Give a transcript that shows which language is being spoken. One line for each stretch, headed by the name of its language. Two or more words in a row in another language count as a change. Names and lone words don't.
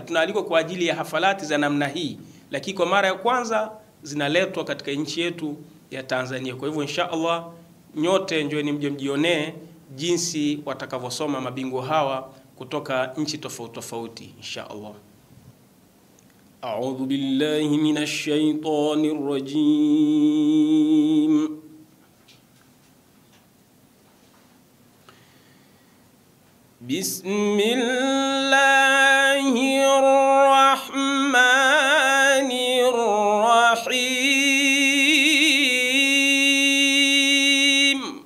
Swahili: Tunaalikwa kwa ajili ya hafalati za namna hii, lakini kwa mara ya kwanza zinaletwa katika nchi yetu ya Tanzania. Kwa hivyo
Arabic: إن شاء الله
Swahili: nyote njoeni mje mjionee jinsi watakavyosoma mabingwa hawa kutoka nchi tofauti tofauti
Arabic: إن شاء الله. أعوذ بالله من الشيطان الرجيم. بسم الله الرحمن الرحيم.